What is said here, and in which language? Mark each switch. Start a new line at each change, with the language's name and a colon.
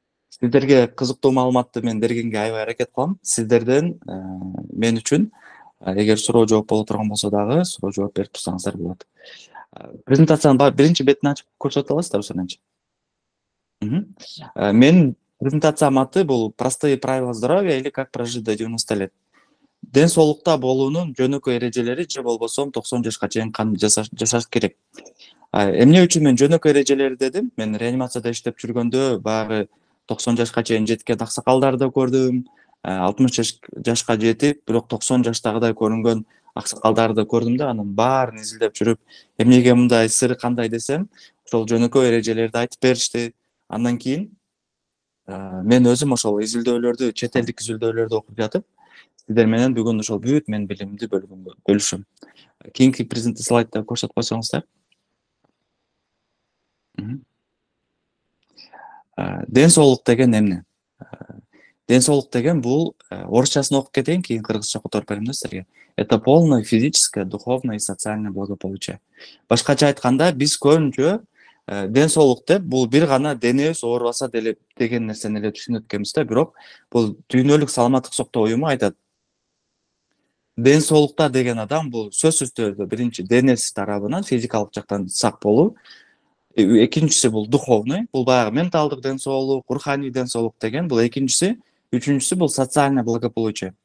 Kyrgyz: Сиздерге кызыктуу маалыматты мен бергенге аябай аракет кылам. Сиздерден мен үчүн эгер суроо жооп боло турган болсо дагы суроо жооп берип турсаңыздар болот. Презентациянын биринчи бетин ачып көрсөтө аласыздарбы сонанчы? Менин презентациямдын аты бул
Russian: «Простые правила здоровья» или «Как прожить до 90 лет».
Kyrgyz: Ден соолукта болуунун жөнөкөй эрежелери же болбосо 90 жашка чейин кандай жашаш керек. Эмне үчүн мен жөнөкөй эрежелери дедим? Мен реанимацияда иштеп жүргөндө баягы 90 жашка чейин жеткен аксакалдарды көрдүм. 60 жашка жетип, бирок 90 жаштагыдай көрүнгөн аксакалдарды көрдүм да, анын баарын изилдеп жүрүп, эмнеге мындай, сыры кандай десем, ошол жөнөкөй эрежелерди айтып беришти. Андан кийин мен өзүм ошол изилдөөлөрдү, чет элдик изилдөөлөрдү окуп жатып, сиздер менен бүгүн ошол бүт менин билимимди бөлүшөм. Кийинки слайдта көрсөтүп койсоңуздар. Ден соолук деген эмне? Ден соолук деген бул орусчасын окуп кетейин, кийин кыргызча которуп берем да силерге.
Russian: Это полное физическое, духовное и социальное благополучие.
Kyrgyz: Башкача айтканда, биз көбүнчө ден соолук деп бул бир гана денебиз оорубаса деле деген нерсени эле түшүнөт экенбиз да, бирок бул дүйнөлүк саламаттык сактоо уюму айтат. Ден соолукта деген адам бул сөзсүз түрдө биринчи денеси тарабынан физикалык жактан сак болуу, экинчиси бул духовный, бул баягы менталдык ден соолук, руханий ден соолук деген бул экинчиси, үчүнчүсү бул социальное благополучие.